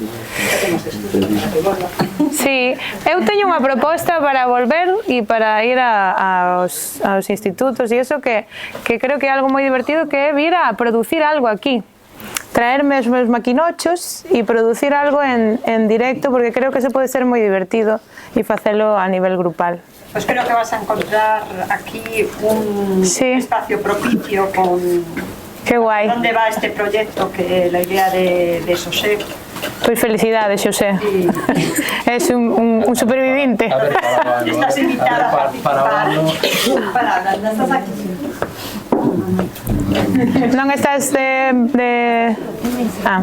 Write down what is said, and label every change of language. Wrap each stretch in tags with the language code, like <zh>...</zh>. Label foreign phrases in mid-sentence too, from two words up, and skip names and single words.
<gl>Sí, eu teño unha proposta para volver e para ir aos institutos e iso que creo que é algo moi divertido, que é vir a producir algo aquí, traerme os meus maquinochos e producir algo en directo, porque creo que se pode ser moi divertido e facelo a nivel grupal.</gl> <es>Pues creo que vas a encontrar aquí un espacio propicio con... Qué guai. ¿Dónde va este proyecto? Que la idea de Xosé.</es> <gl>Pois felicidades, Xosé. Sí. Es un supervivinte.</gl> <es>A ver, para estás invitada a participar. No estás aquí.</es> <gl>Non estás de... Ah.</gl>